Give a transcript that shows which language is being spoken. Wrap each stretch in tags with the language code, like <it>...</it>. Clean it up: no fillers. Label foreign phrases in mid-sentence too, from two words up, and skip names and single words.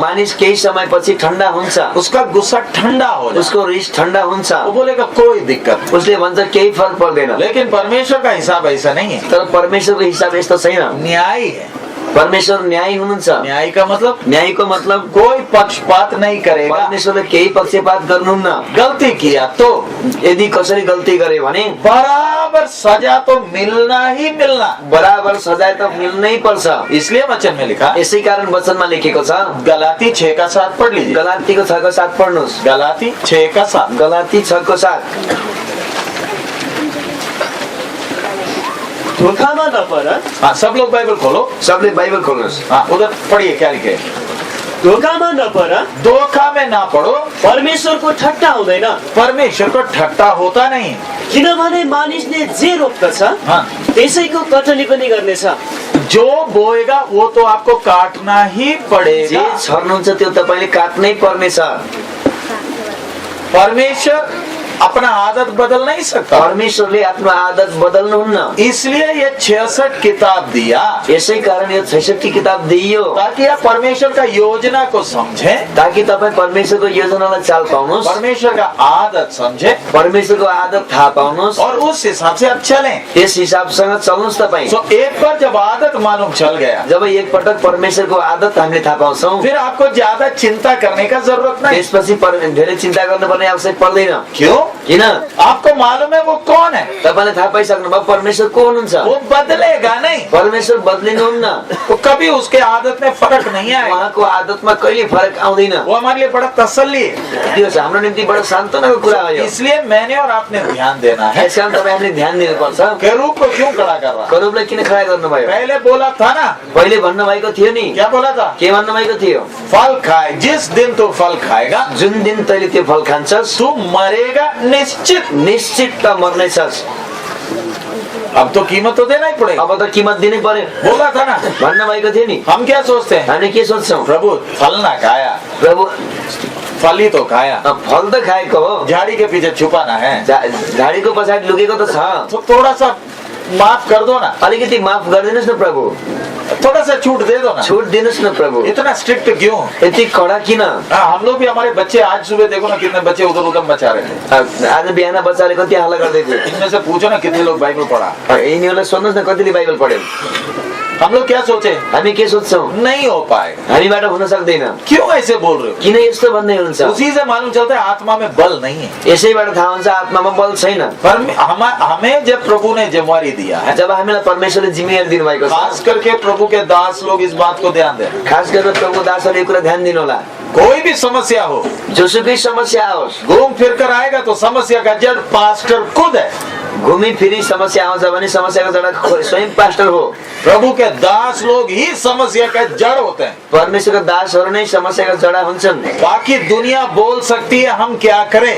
<ne>मानिस केही समयपछि ठण्डा हुन्छ,</ne> <hi>उसका गुस्सा ठंडा हो जाए,</hi> <ne>उसको रिस ठण्डा हुन्छ,</ne> <hi>वो बोलेगा कोई दिक्कत,</hi> <ne>उसले भन्छ केही फरक पर्दैन।</ne> <hi>लेकिन परमेश्वर का हिसाब ऐसा नहीं है,</hi> <ne>तर परमेश्वरको हिसाब यस्तो छैन।</ne> <hi>न्यायी है।</hi> <ne>परमेश्वर न्यायी हुनुहुन्छ।</ne> <hi>न्याय का मतलब</hi> <ne>न्यायको मतलब</ne> <hi>कोई पक्षपात नहीं करेगा।</hi> <ne>परमेश्वरले केही पक्षपात गर्नुहुन्न।</ne> <hi>गलती किया तो</hi> <ne>यदि कसरी गल्ती गरे भने</ne> <hi>बराबर सजा तो मिलना ही मिलना,</hi> <ne>बराबर सजाय त मिल्नै पर्छ।</ne> <hi>इसलिए वचन में लिखा,</hi> <ne>यसै कारण वचनमा लेखेको छ।</ne> <hi>गलाती 6:7 पढ़ लीजिए।</hi> <ne>गलातीको 6:7 पढ्नुस्। गलाती 6:7। गलाती 6:7। धोखामा नपर।</ne> <hi>हाँ, सब लोग बाइबल खोलो।</hi> <ne>सबले बाइबल खोल्नुहोस्।</ne> <hi>हाँ, उधर पढ़िए क्या लिखे।</hi> <ne>धोखामा नपर,</ne> <hi>धोखा में ना पड़ो,</hi> <ne>परमेश्वरको ठट्टा हुँदैन।</ne> <hi>परमेश्वर को ठट्टा होता नहीं।</hi> <ne>किनभने मानिसले जे रोप्दछ</ne> <hi>हाँ,</hi> <ne>त्यसैको कटनी पनि गर्नेछ।</ne> <hi>जो बोएगा वो तो आपको काटना ही</hi> <ne>जे</ne> <hi>पड़ेगा।</hi> <ne>छर्नुहुन्छ त्यो तपाईले काट्नै पर्नेछ।</ne> <hi>परमेश्वर अपना आदत बदल नहीं सकता,</hi> <ne>परमेश्वरले आफ्नो आदत बदल्नुहुन्न।</ne> <hi>इसलिए ये 66 किताब दिया,</hi> <ne>यसै कारण यो 66 किताब दिइयो</ne> <hi>ताकि आप परमेश्वर का योजना को समझें,</hi> <ne>ताकि तपाईँ परमेश्वरको योजनालाई चाल पाउनुहोस्,</ne> <hi>परमेश्वर का आदत समझे</hi> <ne>परमेश्वरको आदत थाहा पाउनुहोस्,</ne> <hi>और उस हिसाब से आप चलें।</hi> <ne>त्यस हिसाबसँग चल्नुहोस् तपाईँ।</ne> <hi>तो एक बार जब आदत मालूम चल गया,</hi> <ne>जब एक पटक परमेश्वरको आदत हामीले थाहा पाउँछौँ,</ne> <hi>फिर आपको ज्यादा चिंता करने का जरूरत नहीं।</hi> <ne>त्यसपछि धेरै चिन्ता गर्नुपर्ने आवश्यक पर्दैन।</ne> <hi>क्यों?</hi> <ne>किन?</ne> <hi>आपको मालूम है वो कौन है,</hi> <ne>तपाईले थाहा पाइसक्नु भयो परमेश्वर को हुनुहुन्छ।</ne> <hi>वो बदलेगा नहीं,</hi> <ne>परमेश्वर बदलिनुहुन्न।</ne> <hi>वो कभी उसके आदत में फर्क नहीं आएगा।</hi> <ne>उहाँको आदतमा कहिले फरक आउँदैन।</ne> <hi>वो हमारे लिए बड़ा तसल्ली है।</hi> <ne>त्यो चाहिँ हाम्रो निम्ति बडो सान्त्वनाको कुरा हो यो।</ne> <hi>इसलिए मैंने और आपने ध्यान देना है।</hi> <ne>यसकारण तपाईले ध्यान दिनुपर्छ।</ne> <hi>केरूब को क्यों खड़ा कर रहा?</hi> <ne>करूबलाई किन खडा गर्नुभयो?</ne> <hi>पहले बोला था ना,</hi> <ne>पहिले भन्नुभएको थियो नि।</ne> <hi>क्या बोला था?</hi> <ne>के भन्नुभएको थियो?</ne> <hi>फल खाए, जिस दिन तू फल खाएगा</hi> <ne>जुन दिन तैले त्यो फल खान्छस्</ne> <hi>तू मरेगा निश्चित।</hi> <ne>निश्चित त मर्नेछस्।</ne> <hi>अब तो कीमत तो देना ही पड़ेगा।</hi> <ne>अब त कीमत दिनै पर्यो</ne> <hi>बोला था ना।</hi> <ne>भन्नुभएको थियो नि।</ne> <hi>हम क्या सोचते हैं,</hi> <ne>हामी के सोच्छौँ?</ne> <hi>प्रभु फल ना खाया,</hi> <ne>प्रभु</ne> <hi>फल ही तो खाया,</hi> <ne>फल त खाएको हो,</ne> <hi>झाड़ी के पीछे छुपाना है,</hi> <ne>झाडीको पछाडि लुकेको त छ।</ne> <hi>तो थोड़ा सा माफ कर दो ना,</hi> <ne>अलिकति माफ गरिदिनुहोस् न प्रभु,</ne> <hi>थोड़ा सा छूट दे दो ना।</hi> <ne>छुट दिनुहोस् न प्रभु।</ne> <hi>इतना स्ट्रिक्ट क्यों?</hi> <ne>यति कडा किन?</ne> <hi>हाँ, हम लोग भी, हमारे बच्चे आज सुबह देखो ना कितने बच्चे उधर उधर मचा रहे थे।</hi> <ne>आज बिहान बच्चाले कति हल्ला गर्दै थिए।</ne> <hi>इनमें से पूछो ना कितने लोग बाइबल पढ़ा।</hi> <ne>यिनीहरूलाई सोध्नुहोस् न कतिले बाइबल पढ्यो।</ne> <hi>हम लोग क्या सोचे,</hi> <ne>हामी के सोच्छौँ?</ne> <hi>नहीं हो पाएगा।</hi> <ne>हामीबाट हुन सक्दैन।</ne> <hi>क्यों ऐसे बोल रहे हो?</hi> <ne>किन यस्तो भन्दै हुनुहुन्छ?</ne> <hi>उसी से मालूम चलता है आत्मा में बल नहीं है।</hi> <ne>यसैबाट थाहा हुन्छ आत्मामा बल छैन।</ne> <hi>हमें जब प्रभु ने जिम्मेवारी दिया है,</hi> <ne>जब हामीलाई परमेश्वरले जिम्मेवारी दिनुभएको खास छ,</ne> <hi>करके प्रभु के दास लोग इस बात को ध्यान दें।</hi> <ne>खास गरेर प्रभु दासहरूले यो कुरा ध्यान दिनु होला।</ne> <hi>कोई भी समस्या हो,</hi> <ne>जोसुकै समस्या आओस्,</ne> <hi>घूम फिर कर आएगा तो समस्या का जड़ पास्टर खुद है।</hi> <ne>घुमी फिरी समस्या आउँछ भने समस्याको जडा स्वयं पास्टर हो।</ne> <hi>प्रभु के दास लोग ही समस्या का जड़ होते हैं।</hi> <ne>परमेश्वरका दासहरू नै समस्याका जडा हुन्छन्।</ne> <hi>बाकी दुनिया बोल सकती है हम क्या करें,</hi>